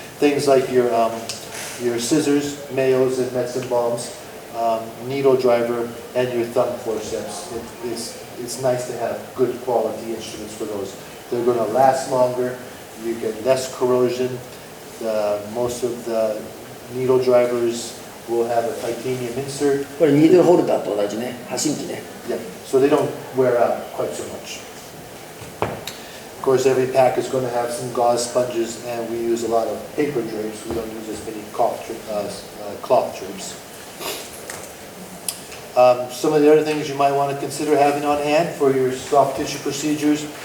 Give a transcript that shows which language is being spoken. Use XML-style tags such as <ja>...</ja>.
<en>Things like your scissors, mayos and medicine bombs, needle driver, and your thumb forceps. It's nice to have good quality instruments for those. They're going to last longer. You get less corrosion. Most of the needle drivers will have a titanium insert.</en> <ja>これニードルホルダーと同じね、箸器ね。</ja> <en>Yeah, so they don't wear out quite so much. Of course, every pack is going to have some gauze sponges, and we use a lot of paper drapes. We don't use as many cloth drapes. Some of the other things you might want to consider having on hand for your soft tissue procedures.</en>